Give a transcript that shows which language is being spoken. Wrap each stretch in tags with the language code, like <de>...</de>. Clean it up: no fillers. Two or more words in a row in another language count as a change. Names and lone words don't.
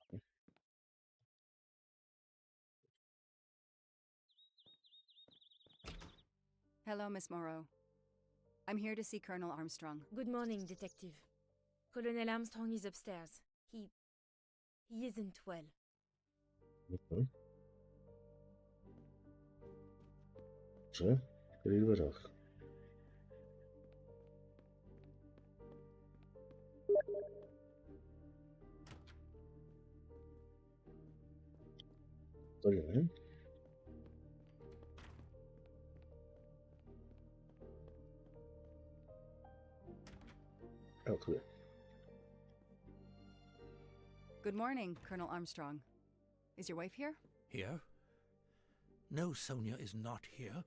<en>Hello, Miss Moreau. I'm here to see Colonel Armstrong. Good morning, Detective. Colonel Armstrong is upstairs. He isn't well.</en> <cs>Dobře, který dveřách? Tady ne?</cs> <en>Oh, cool. Good morning, Colonel Armstrong. Is your wife here? Here? No, Sonia is not here.</en>